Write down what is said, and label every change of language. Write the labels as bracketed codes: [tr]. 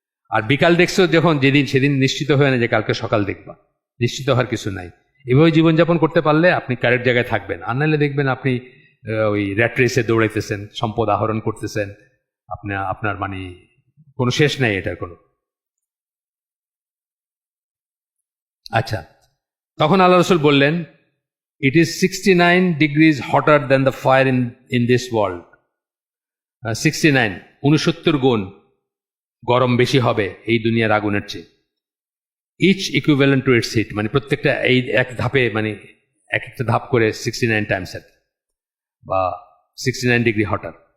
[bn] আর বিকাল দেখছো যখন, সেদিন নিশ্চিত হয়ে না যে কালকে সকাল দেখবা, নিশ্চিত হওয়ার কিছু নাই। এভাবে জীবনযাপন করতে পারলে আপনি কারেক্ট জায়গায় থাকবেন। আর নাহলে দেখবেন আপনি ওই র্যাট রেসে দৌড়াইতেছেন, সম্পদ আহরণ করতেছেন, আপনার মানে কোনো শেষ নাই এটার কোনো। আচ্ছা, তখন আল্লাহ রাসূল বললেন, [en] It is 69 degrees hotter than the fire in this world. [bn] 69 গুণ গরম বেশি হবে এই দুনিয়ার আগুনের চেয়ে। [en] each equivalent to its heat, [bn] মানে প্রত্যেকটা এই এক ধাপে, মানে এক একটা ধাপ করে 69 টাইমস বা 69 ডিগ্রি হটার।